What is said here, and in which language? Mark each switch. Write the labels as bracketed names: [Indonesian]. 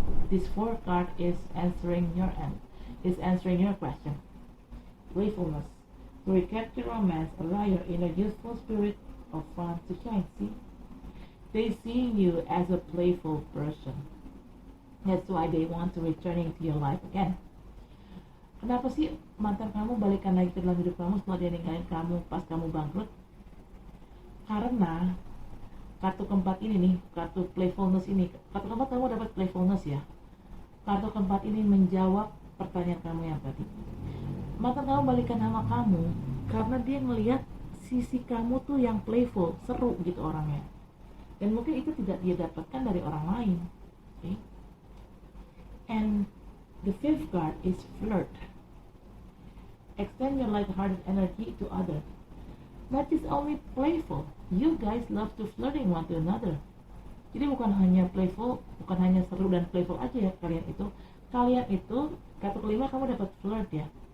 [English] This fourth card is answering your question. Playfulness, to recapture romance, allow your inner youthful spirit of fun to shine. See, they see you as a playful person. That's why they want to returning to your life again. [Indonesian] Kenapa sih mantan kamu balikan lagi ke dalam hidup kamu setelah dia ninggalin kamu pas kamu bangkrut? Karena kartu keempat ini nih, kartu playfulness ini. Kartu keempat kamu dapat playfulness ya. Kartu keempat ini menjawab pertanyaan kamu yang tadi. Mantan kamu balikan sama kamu karena dia ngelihat sisi kamu tuh yang playful, seru gitu orangnya. Dan mungkin itu tidak dia dapatkan dari orang lain. [English] Okay? And the fifth card is flirt. Extend your light-hearted energy to others. Not just only playful, you guys love to flirting one to another. [Indonesian] Jadi bukan hanya playful, bukan hanya seru dan playful aja ya kalian itu kata kelima kamu dapat flirt ya.